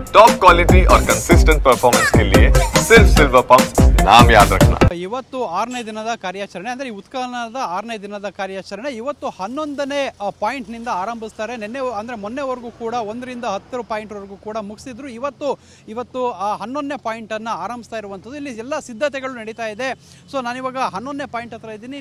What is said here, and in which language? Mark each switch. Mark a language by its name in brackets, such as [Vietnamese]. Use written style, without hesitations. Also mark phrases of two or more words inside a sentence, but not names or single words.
[English] top quality [Hindi] और [English] consistent performance [Hindi] के लिए सिर्फ सिल्वर पंप नाम याद रखना। [Kannada] ಇವತ್ತು 6ನೇ ದಿನದ ಕಾರ್ಯಾಚರಣೆ ಅಂದರೆ ಉತ್ಖನನದ 6ನೇ ದಿನದ ಕಾರ್ಯಾಚರಣೆ ಇವತ್ತು 11ನೇ ಪಾಯಿಂಟ್ ನಿಂದ ಆರಂಭಿಸ್ತಾರೆ. ಮೊನ್ನೆವರೆಗೂ ಕೂಡ 1 ರಿಂದ 10 ಪಾಯಿಂಟ್ ವರೆಗೂ ಕೂಡ ಮುಗಿಸಿದ್ರು. ಇವತ್ತು 11ನೇ ಪಾಯಿಂಟ್ ಅನ್ನು ಆರಂಭಿಸ್ತಾ ಇರುವಂಥದ್ದು. ಇಲ್ಲಿ ಎಲ್ಲ ಸಿದ್ಧತೆಗಳು ನಡೀತಾ ಇದೆ. ಸೊ ನಾನಿವಾಗ 11ನೇ ಪಾಯಿಂಟ್ ಹತ್ರ ಇದ್ದೀನಿ.